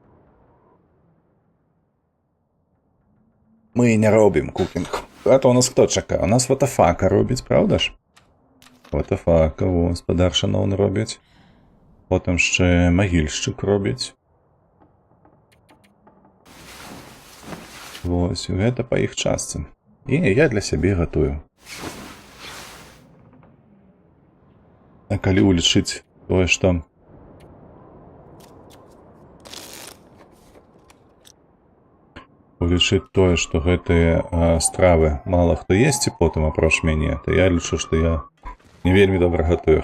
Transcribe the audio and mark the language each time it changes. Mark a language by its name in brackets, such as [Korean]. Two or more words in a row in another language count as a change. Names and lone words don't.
[Ukrainian] Ми не робимо кукінг. А то у нас хто чекає? У нас ватафака робить, правда ж? Ватафака, о, господар шановний робить. Потім ще могильщик робить. Ось, [Belarusian] гэта па іх частцы. І я для сябе гатую. А калі улічыць тое, што... Улічыць тое, што гэтыя стравы мала хто есці потым апроч мяне, то я лічу, што я не вельмі добра гатую.